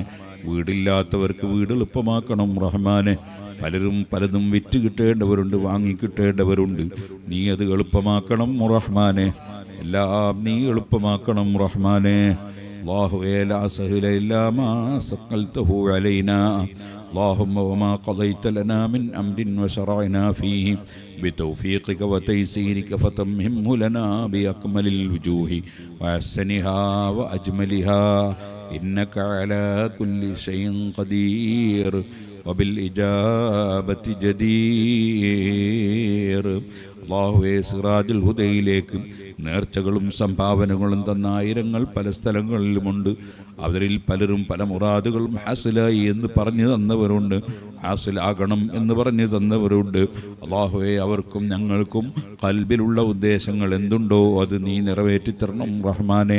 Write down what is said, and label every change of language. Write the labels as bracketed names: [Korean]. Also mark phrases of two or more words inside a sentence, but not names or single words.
[Malayalam] വീടില്ലാത്തവർക്ക് വീട് എളുപ്പമാക്കണം റഹ്മാനെ. പലതും വിറ്റ് കിട്ടേണ്ടവരുണ്ട്, വാങ്ങിക്കിട്ടേണ്ടവരുണ്ട്. നീ അത് എളുപ്പമാക്കണം റഹ്മാനെ. എല്ലാം നീ എളുപ്പമാക്കണം റഹ്മാനെ. [Arabic] അല്ലാഹുവേ, لا سهل إلا ما سهلته علينا. اللهم وما قضيت لنا من أمر وشرعنا فيه بتوفيقك وتيسيرك فتمهمه لنا بأكمل الوجوه وأحسنها وأجملها إنك على كل شيء قدير وبالإجابة جدير. [Malayalam] അല്ലാഹുവേ, സിറാജുൽ ഹുദയിലേക്ക് നേർച്ചകളും സംഭാവനകളും തന്ന ആയിരങ്ങൾ പല സ്ഥലങ്ങളിലുമുണ്ട്. അവരിൽ പലരും പല മുറാദുകളും ഹാസിലായി എന്ന് പറഞ്ഞു തന്നവരുണ്ട്, ഹാസിലാകണം എന്ന് പറഞ്ഞു തന്നവരുണ്ട്. അല്ലാഹുവേ, അവർക്കും ഞങ്ങൾക്കും ഖൽബിലുള്ള ഉദ്ദേശങ്ങൾ എന്തുണ്ടോ അത് നീ നിറവേറ്റിത്തരണം റഹ്മാനെ.